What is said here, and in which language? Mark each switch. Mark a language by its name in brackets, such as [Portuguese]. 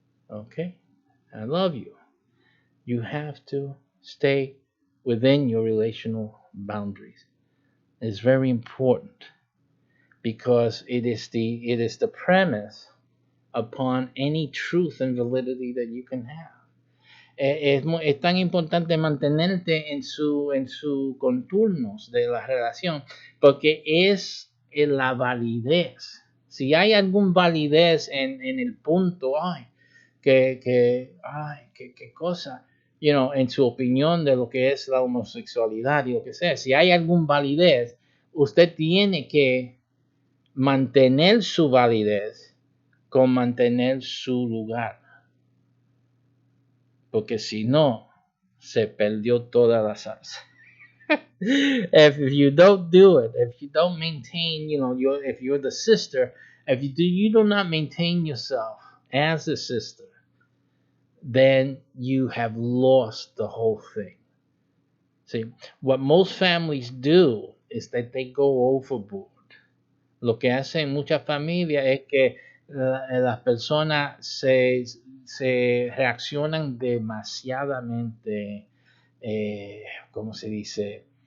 [English] Okay, I love you. You have to stay within your relational boundaries. It's very important because it is the premise upon any truth and validity that you can have. [Spanish] Es tan importante mantenerte en su contornos de la relación porque es en la validez. Si hay algún validez en el punto, qué cosa, en su opinión de lo que es la homosexualidad y lo que sea. Si hay algún validez, usted tiene que mantener su validez con mantener su lugar. Porque si no, se perdió toda la salsa. [English] If you don't do it, if you don't maintain, if you're the sister, if you do not maintain yourself as a sister, then you have lost the whole thing. See, what most families do is that they go overboard. [Spanish] Lo que hacen muchas familias es que las personas se reaccionan demasiadamente, ¿cómo se dice?